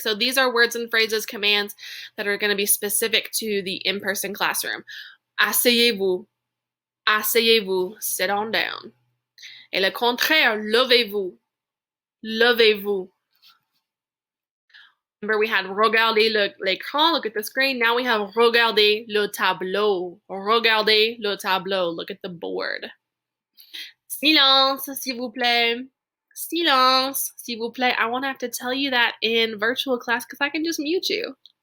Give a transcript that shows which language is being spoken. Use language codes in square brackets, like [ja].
[en] So these are words and phrases, commands that are going to be specific to the in-person classroom. [fr] Asseyez-vous. Asseyez-vous. [en] Sit on down. [fr] Et le contraire, levez-vous. Levez-vous. [en] Remember, we had [fr] regardez l'écran, [en] look at the screen. Now we have [fr] regardez le tableau. Regardez le tableau, [en] look at the board. [fr] Silence, s'il vous plaît. Silence, s'il vous plaît. [en] I won't have to tell you that in virtual class because I can just mute you.